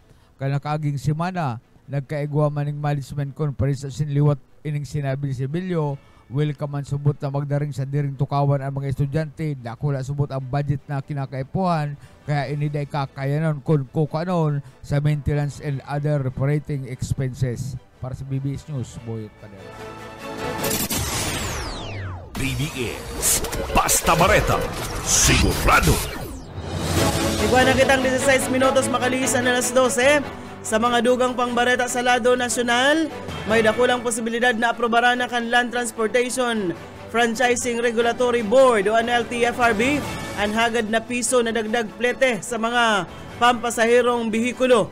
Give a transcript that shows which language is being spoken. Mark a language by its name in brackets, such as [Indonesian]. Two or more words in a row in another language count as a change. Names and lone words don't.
[Bikol] Kanakaging semana, nagkaigwa maning management conference sa sinliwat ining sinabi ni Sibilyo, welcome man subot na magdaring sa diring tukawan ang mga estudyante, dako na subot ang budget na kinakaipuhan, kaya iniday kakayanon kung kukanon sa [English] maintenance and other operating expenses. [Bikol] Para sa BBS News, Boyet Padera. BBS Basta Bareta, sigurado. Iguan na kitang 16 minutos makalisan na alas 12. Sa mga dugang pangbareta sa lado nasyonal, may dakulang posibilidad na aprobaran na kan Land Transportation Franchising Regulatory Board o ang LTFRB ang hagad na piso na dagdag plete sa mga pampasahirong bihikulo.